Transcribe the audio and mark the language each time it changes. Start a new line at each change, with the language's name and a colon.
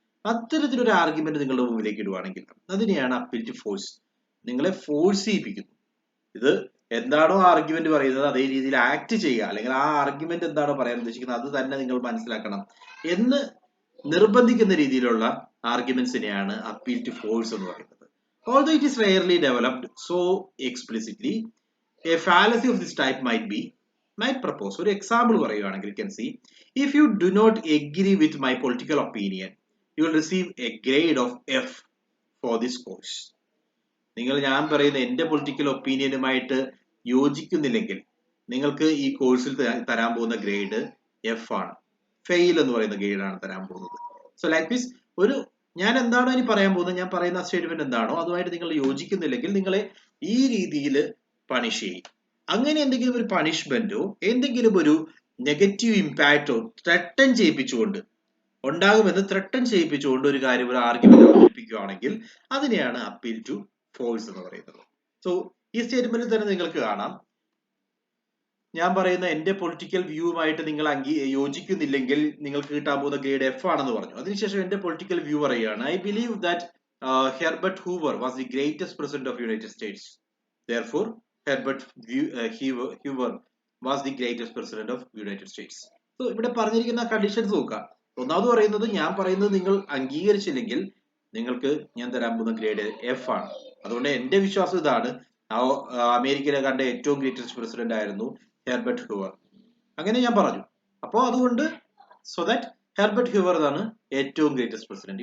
Malayalam: അത്തരത്തിലൊരു ആർഗ്യുമെന്റ് നിങ്ങളുടെ മുമ്പിലേക്ക് ഇടുവാണെങ്കിൽ അതിനെയാണ് അപ്പീൽ ടു ഫോഴ്സ്. നിങ്ങളെ ഫോഴ്സ് ചെയ്യിപ്പിക്കുന്നു. ഇത് എന്താണോ ആർഗ്യുമെന്റ് പറയുന്നത് അതേ രീതിയിൽ ആക്ട് ചെയ്യുക, അല്ലെങ്കിൽ ആ ആർഗ്യുമെന്റ് എന്താണോ പറയാൻ ഉദ്ദേശിക്കുന്നത് അത് തന്നെ നിങ്ങൾ മനസ്സിലാക്കണം എന്ന് നിർബന്ധിക്കുന്ന രീതിയിലുള്ള ആർഗ്യുമെന്റ്സിനെയാണ് അപ്പീൽ ടു ഫോഴ്സ് എന്ന് പറയുന്നത്.
English: Although it is rarely developed so explicitly, a fallacy of this type might propose.
Malayalam: ഒരു എക്സാമ്പിൾ പറയുകയാണെങ്കിൽ
English: you can see, if you do not agree with my political opinion, you will receive a grade of F for this course.
Malayalam: ഞാൻ പറയുന്ന എന്റെ political ഒപ്പീനിയനുമായിട്ട് യോജിക്കുന്നില്ലെങ്കിൽ നിങ്ങൾക്ക് ഈ കോഴ്സിൽ തരാൻ പോകുന്ന ഗ്രേഡ് എഫ് ആണ്. ഫെയിൽ എന്ന് പറയുന്ന ഗ്രേഡാണ് തരാൻ പോകുന്നത്. സോ ലൈക്ക് ദിസ്, ഞാൻ എന്താണോ ഇനി പറയാൻ പോകുന്നത്, ഞാൻ പറയുന്ന സ്റ്റേറ്റ്മെന്റ് എന്താണോ അതുമായിട്ട് നിങ്ങൾ യോജിക്കുന്നില്ലെങ്കിൽ നിങ്ങളെ ഈ രീതിയിൽ പണിഷ് ചെയ്യും. അങ്ങനെ എന്തെങ്കിലും ഒരു പണിഷ്മെന്റോ എന്തെങ്കിലും ഒരു നെഗറ്റീവ് ഇമ്പാക്റ്റോ ത്രട്ടൺ ചെയ്യിപ്പിച്ചുകൊണ്ട് ഉണ്ടാകുമെന്ന് ത്രട്ടൺ ചെയ്യിപ്പിച്ചുകൊണ്ട് ഒരു കാര്യം, ഒരു ആർഗ്യുമെന്റ് അവതരിപ്പിക്കുകയാണെങ്കിൽ അതിനെയാണ് അപ്പീൽ ടു ഫോഴ്സ് എന്ന് പറയുന്നത്. സോ ഈ സ്റ്റേറ്റ്മെന്റിൽ തന്നെ നിങ്ങൾക്ക് കാണാം, ഞാൻ പറയുന്ന എന്റെ പൊളിറ്റിക്കൽ വ്യൂവുമായിട്ട് നിങ്ങൾ യോജിക്കുന്നില്ലെങ്കിൽ നിങ്ങൾക്ക് കിട്ടാൻ പോകുന്ന ഗ്രേഡ് എഫ് ആണെന്ന് പറഞ്ഞു. അതിനുശേഷം എന്റെ പൊളിറ്റിക്കൽ വ്യൂ പറയുകയാണ്,
English: I believe that Herbert Hoover was the greatest president of United States. Therefore, Herbert Hoover was the greatest president of United States.
Malayalam: So ഇവിടെ പറഞ്ഞിരിക്കുന്ന കണ്ടീഷൻസ് നോക്കുക. ഒന്നാമത് പറയുന്നത്, ഞാൻ പറയുന്നത് നിങ്ങൾ അംഗീകരിച്ചില്ലെങ്കിൽ നിങ്ങൾക്ക് ഞാൻ തരാൻ പോകുന്ന ഗ്രേഡ് എഫ് ആണ്. അതുകൊണ്ട് എന്റെ വിശ്വാസം ഇതാണ്, അമേരിക്കയിലെ കണ്ട ഏറ്റവും ഗ്രേറ്റസ്റ്റ് പ്രസിഡന്റ് ആയിരുന്നു ഹെർബർട്ട് ഹൂവർ. അങ്ങനെ ഞാൻ പറഞ്ഞു. അപ്പോൾ അതുകൊണ്ട് സോ ദാറ്റ് ഹെർബർട്ട് ഹൂവർ ആണ് ഏറ്റവും ഗ്രേറ്റസ്റ്റ് പ്രസിഡന്റ്.